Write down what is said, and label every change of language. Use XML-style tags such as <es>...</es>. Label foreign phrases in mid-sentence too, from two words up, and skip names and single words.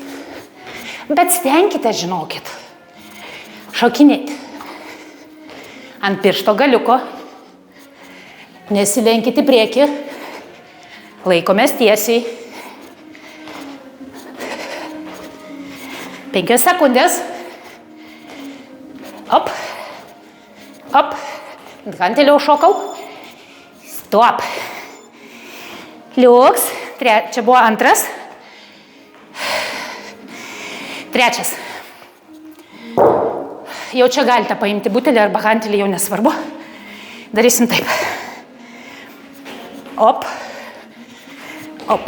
<lt>Bet stenkite, žinokit, šokinėti. ant piršto galiuko, nesilenkit į priekį, laikomės tiesiai. 5 sekundės. Op, op, ganteliau šokau. Stop. Liuks. Čia buvo antras. 3. Jau čia galite paimti butelį arba gantelį, jau nesvarbu. Darysim taip. Op, op.</lt>